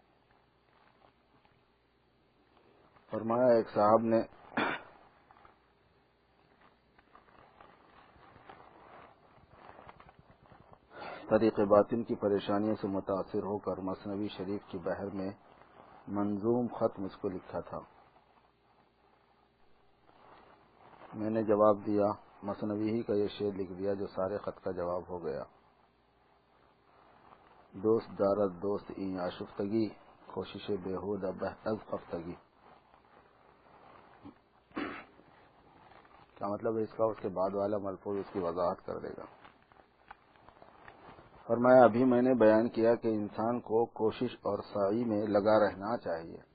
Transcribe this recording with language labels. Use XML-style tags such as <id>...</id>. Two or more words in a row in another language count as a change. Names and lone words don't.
<ur>فرمایا ایک صاحب نے طریق باطن کی پریشانیوں سے متاثر ہو کر مثنوی شریف کی بحر میں منظوم خط مجھ کو لکھا تھا۔ میں نے جواب دیا، مثنوی ہی کا یہ شعر لکھ دیا جو سارے خط کا جواب ہو گیا۔</ur> <fa>دوست دارد دوست این آشفتگی، کوشش بیہودہ بہ از خفتگی۔</fa> <ur>کیا مطلب ہے اس کا؟ اس کے بعد والا ملفوظ اس کی وضاحت کر دے گا۔ فرمایا ابھی میں نے بیان کیا کہ انسان کو کوشش اور سعی میں لگا رہنا چاہیے۔</ur>